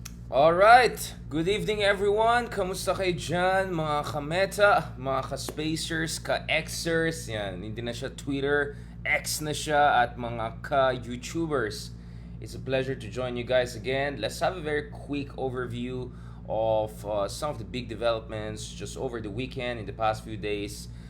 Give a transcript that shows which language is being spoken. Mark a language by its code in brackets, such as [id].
[en] Alright, good evening everyone. [tl] Kamusta kayo dyan, mga ka-meta, mga ka-spacers, ka-Xers, yan, hindi na siya Twitter, X na siya, at mga ka-YouTubers. [en] It's a pleasure to join you guys again. Let's have a very quick overview of some of the big developments just over the weekend in the past few days.